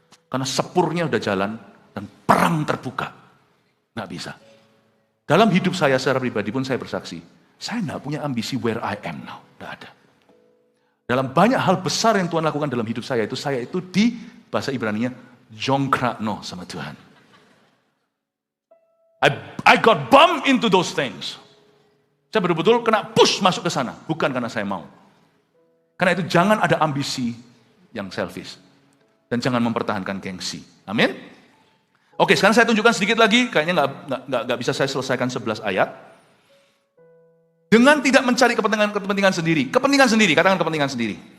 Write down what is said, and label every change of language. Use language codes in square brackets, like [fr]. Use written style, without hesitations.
[id] Karena sepurnya udah jalan dan perang terbuka. Gak bisa. Dalam hidup saya secara pribadi pun saya bersaksi. Saya gak punya ambisi [en] where I am now. [id] Gak ada. Dalam banyak hal besar yang Tuhan lakukan dalam hidup saya itu di bahasa Ibraninya jongkrakno sama Tuhan. [en] I got bumped into those things. [id] Saya betul-betul kena push masuk ke sana. Bukan karena saya mau. Karena itu jangan ada ambisi yang selfish. Dan jangan mempertahankan gengsi. Amin. Oke, sekarang saya tunjukkan sedikit lagi. Kayaknya nggak bisa saya selesaikan 11 ayat. Dengan tidak mencari kepentingan sendiri. Kepentingan sendiri, katakan kepentingan sendiri.